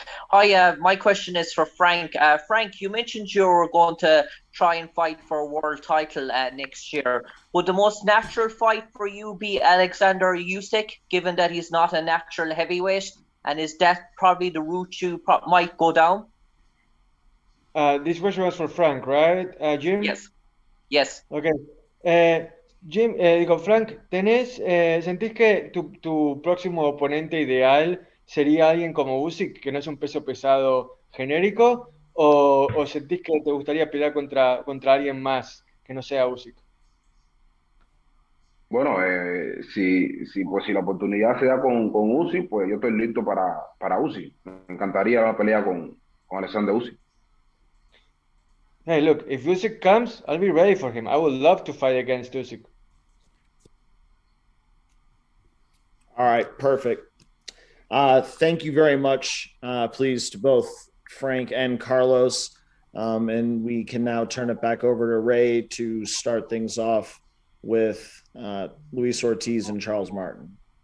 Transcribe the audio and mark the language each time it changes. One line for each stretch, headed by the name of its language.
English: Hi, my question is for Frank. Frank, you mentioned you were going to try and fight for a world title next year. Would the most natural fight for you be Alexander Usyk, given that he's not a natural heavyweight? And is that probably the route you might go down? This question was for Frank, right, Jim? Yes. Okay.
Spanish: Jim, Frank, ¿sentís que tu próximo oponente ideal sería alguien como Usyk, que no es un peso pesado genérico, o sentís que te gustaría pelear contra alguien más que no sea Usyk? Bueno, si la oportunidad se da con Uzi, pues yo estoy listo para Uzi. Me encantaría la pelea con Alexander Uzi.
English: Hey, look, if Usyk comes, I'll be ready for him. I would love to fight against Usyk. All right, perfect. Thank you very much, please, to both Frank and Carlos. And we can now turn it back over to Ray to start things off with Luis Ortiz and Charles Martin.